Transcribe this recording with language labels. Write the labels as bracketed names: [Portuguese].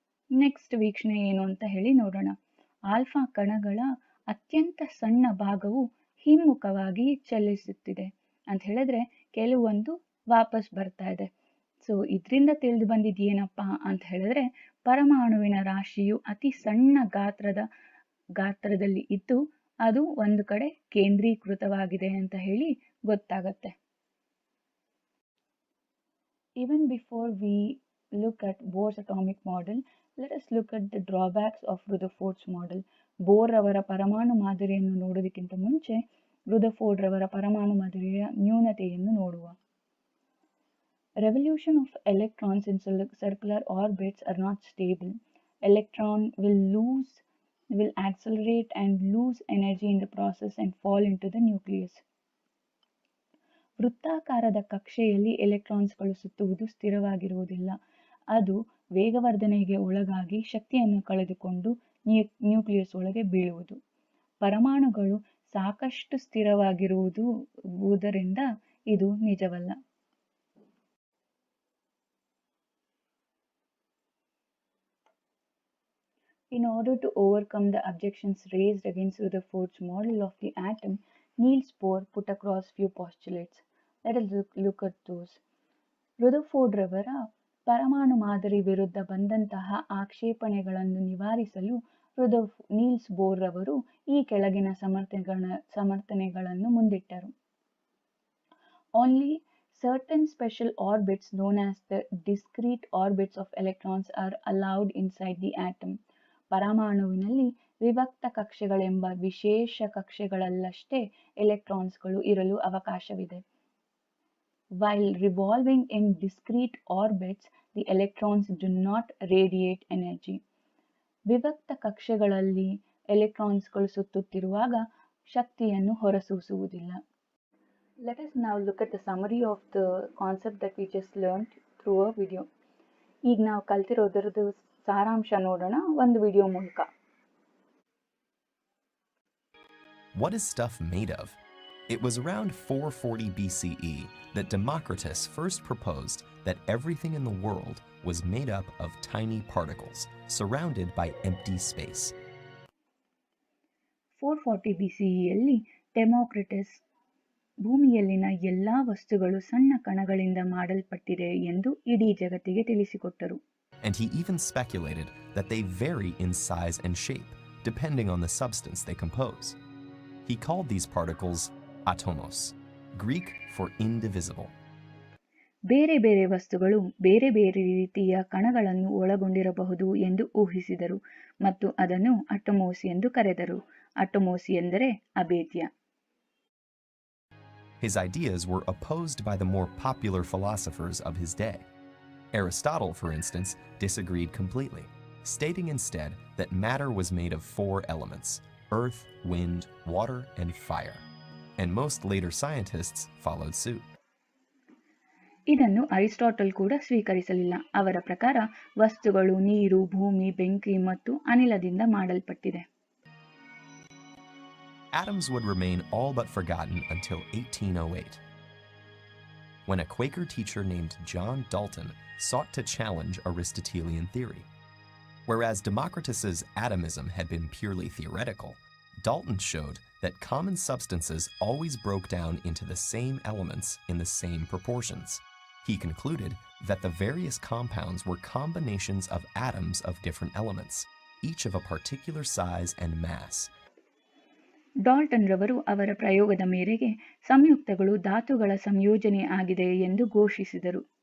[Kannada] Next ವೀಕ್ಷಣೆ ಏನು ಅಂತ ಹೇಳಿ ನೋಡೋಣ. ಆಲ್ಫಾ ಕಣಗಳ ಅತ್ಯಂತ ಸಣ್ಣ ಭಾಗವು ಹಿಮ್ಮುಖವಾಗಿ ಚಲಿಸುತ್ತಿದೆ ಅಂತ ಹೇಳಿದ್ರೆ ಕೆಲವೊಂದು ವಾಪಸ್ ಬರ್ತಾ ಇದೆ. ಸೊ ಇದರಿಂದ ತಿಳಿದು ಬಂದಿದ್ದೇನಪ್ಪಾ ಅಂತ ಹೇಳಿದ್ರೆ, ಪರಮಾಣುವಿನ ರಾಶಿಯು ಅತಿ ಸಣ್ಣ ಗಾತ್ರದಲ್ಲಿ ಇದ್ದು ಅದು ಒಂದು ಕಡೆ ಕೇಂದ್ರೀಕೃತವಾಗಿದೆ ಅಂತ ಹೇಳಿ ಗೊತ್ತಾಗತ್ತೆ. [English] Even before we look at Bohr's atomic model, let us look at the drawbacks of Rutherford's model. [Kannada] Bore ರವರ ಪರಮಾಣು ಮಾದರಿಯನ್ನು ನೋಡೋದಕ್ಕಿಂತ ಮುಂಚೆ ರುದರ್ಫೋರ್ಡ್ ರವರ ಪರಮಾಣು ಮಾದರಿಯ ನ್ಯೂನತೆಯನ್ನು ನೋಡುವ. [English] Revolution of electrons in circular orbits are not stable. Electron will accelerate and lose energy in the process and fall into the nucleus. [Kannada] ವೃತ್ತಾಕಾರದ ಕಕ್ಷೆಯಲ್ಲಿ ಎಲೆಕ್ಟ್ರಾನ್ಸ್ಗಳು ಸುತ್ತುವುದು ಸ್ಥಿರವಾಗಿರುವುದಿಲ್ಲ. ಅದು ವೇಗವರ್ಧನೆಗೆ ಒಳಗಾಗಿ ಶಕ್ತಿಯನ್ನು ಕಳೆದುಕೊಂಡು ನ್ಯೂಕ್ಲಿಯಸ್ ಒಳಗೆ ಬೀಳುವುದು. ಪರಮಾಣುಗಳು ಸಾಕಷ್ಟು ಸ್ಥಿರವಾಗಿರುವುದರಿಂದ ಇದು ನಿಜವಲ್ಲ. [English] In order to overcome the objections raised against Rutherford's model of the atom, Niels Bohr put across few postulates. Let us look at those. [Kannada] Rutherford ರವರ ಪರಮಾಣು ಮಾದರಿ ವಿರುದ್ಧ ಬಂದಂತಹ ಆಕ್ಷೇಪಣೆಗಳನ್ನು ನಿವಾರಿಸಲು ನೀಲ್ಸ್ ಬೋರ್ ರವರು ಈ ಕೆಳಗಿನ ಸಮರ್ಥನೆಗಳನ್ನು ಮುಂದಿಟ್ಟರು. [English] Only certain special orbits known as the discrete orbits of electrons are allowed inside the atom. [Kannada] ಪರಮಾಣುವಿನಲ್ಲಿ ವಿಭಕ್ತ ಕಕ್ಷೆಗಳೆಂಬ ವಿಶೇಷ ಕಕ್ಷೆಗಳಲ್ಲಷ್ಟೇ ಎಲೆಕ್ಟ್ರಾನ್ಸ್ಗಳು ಇರಲು ಅವಕಾಶವಿದೆ. [English] While revolving in discrete orbits, the electrons do not radiate energy. [Kannada] ವಿಭಕ್ತ ಕಕ್ಷೆಗಳಲ್ಲಿ ಎಲೆಕ್ಟ್ರಾನ್ಸ್ಗಳು ಸುತ್ತುತ್ತಿರುವಾಗ ಶಕ್ತಿಯನ್ನು ಹೊರಸೂಸುವುದಿಲ್ಲ. [English] Let us now look at the summary of the concept that we just learned through a video. [Kannada] ಈಗ ನಾವು ಕಲ್ತಿರೋದರದ್ದು ಸಾರಾಂಶ ನೋಡೋಣ ಒಂದು video ಮೂಲಕ. [English] What is stuff made of? It was around 440 BCE that Democritus first proposed that everything in the world was made up of tiny particles, surrounded by empty space. [Kannada] 440 BCEಯಲ್ಲಿ Democritus ಭೂಮಿಯಲ್ಲಿನ ಎಲ್ಲಾ ವಸ್ತುಗಳು ಸಣ್ಣ ಕಣಗಳಿಂದ ಮಾಡಲ್ಪಟ್ಟಿದೆ ಎಂದು ಇಡೀ ಜಗತ್ತಿಗೆ ತಿಳಿಸಿಕೊಟ್ಟರು. [English] And he even speculated that they vary in size and shape, depending on the substance they compose. He called these particles atomos, Greek for indivisible. [Kannada] ಬೇರೆ ಬೇರೆ ವಸ್ತುಗಳು ಬೇರೆ ಬೇರೆ ರೀತಿಯ ಕಣಗಳನ್ನು ಒಳಗೊಂಡಿರಬಹುದು ಎಂದು ಊಹಿಸಿದರು ಮತ್ತು ಅದನ್ನು ಅಟೋಮೋಸ್ ಎಂದು ಕರೆದರು. ಅಟೋಮೋಸ್ ಎಂದರೆ ಅಭೇದ್ಯ. [English] His ideas were opposed by the more popular philosophers of his day. Aristotle, for instance, disagreed completely, stating instead that matter was made of 4 elements: earth, wind, water, and fire. And most later scientists followed suit. [Kannada] ಇದನ್ನು Aristotle ಕೂಡ ಸ್ವೀಕರಿಸಲಿಲ್ಲ. ಅವರ ಪ್ರಕಾರ ವಸ್ತುಗಳು ನೀರು, ಭೂಮಿ, ಬೆಂಕಿ ಮತ್ತು ಅನಿಲದಿಂದ ಮಾಡಲ್ಪಟ್ಟಿದೆ. [English] Atoms would remain all but forgotten until 1808, when a Quaker teacher named John Dalton sought to challenge Aristotelian theory. Whereas Democritus's atomism had been purely theoretical, Dalton showed that common substances always broke down into the same elements in the same proportions. He concluded that the various compounds were combinations of atoms of different elements, each of a particular size and mass. [Kannada] Dalton ರವರು ಅವರ ಪ್ರಯೋಗದ ಮೇರೆಗೆ ಸಂಯುಕ್ತಗಳು ಧಾತುಗಳ ಸಂಯೋಜನೆ ಆಗಿದೆ ಎಂದು ಘೋಷಿಸಿದರು.